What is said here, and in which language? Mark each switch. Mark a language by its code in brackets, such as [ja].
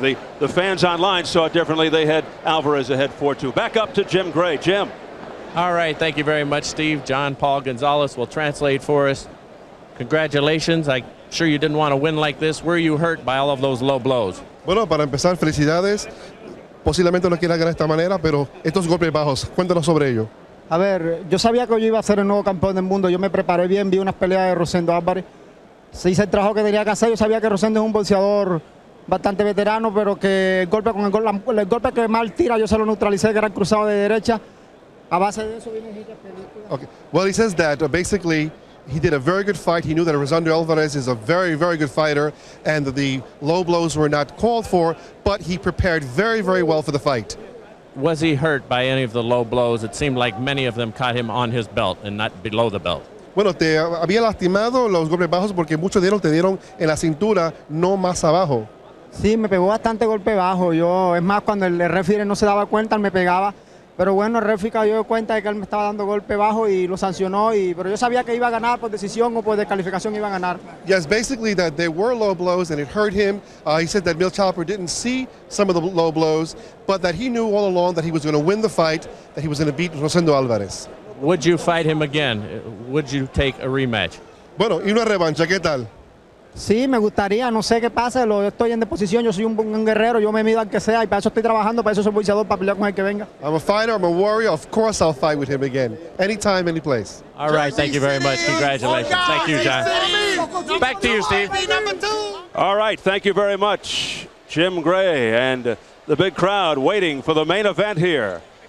[en] The fans online saw it differently. They had Alvarez ahead 4-2. Back up to Jim Gray. Jim. All right. Thank you very much, Steve. John Paul Gonzalez will translate for us. Congratulations. I sure you didn't want to win like this. Were you hurt by all of those low blows? [es] Bueno, para empezar, felicidades. Posiblemente no quieras ganar de esta manera, pero estos golpes bajos, cuéntanos sobre ello. A ver, yo sabía que yo iba a ser el nuevo campeón del mundo. Yo me preparé bien, vi unas peleas de Rosendo Alvarez. Se hice el trabajo que tenía que hacer. Yo sabía que Rosendo es un boxeador bastante veterano, pero que el golpe que mal tira yo se lo neutralicé, que era el cruzado de derecha. A base de eso viene muchas películas. [en] Okay. Well, he says that basically he did a very good fight. He knew that Rosendo Alvarez is a very, very good fighter, and that the low blows were not called for, but he prepared very, very well for the fight. Was he hurt by any of the low blows? It seemed like many of them caught him on his belt and not below the belt. [es] Bueno, te había lastimado los golpes bajos porque muchos de ellos te dieron en la cintura, no más abajo. Sí, me pegó bastante golpe bajo. Es más, cuando el referee no se daba cuenta, él me pegaba. Pero bueno, el referee cayó de cuenta de que él me estaba dando golpe bajo y lo sancionó. Pero yo sabía que iba a ganar por decisión o por descalificación, iba a ganar. [en] Yes, basically that there were low blows and it hurt him. He said that Mitch Halper didn't see some of the low blows, but that he knew all along that he was going to win the fight, that he was going to beat Rosendo Alvarez. Would you fight him again? Would you take a rematch? [es] Bueno, y una revancha, ¿qué tal? Sí, me gustaría, no sé qué pasa, estoy en disposición, yo soy un guerrero, yo me mido al que sea y para eso estoy trabajando, para eso soy boxeador, para pelear con el que venga. [en] I'm a fighter, I'm a warrior, of course I'll fight with him again. Anytime, any place. All right, thank you very much. Congratulations. Thank you, John. Back to you, Steve. All right, thank you very much, Jim Gray, and the big crowd waiting for the main event here.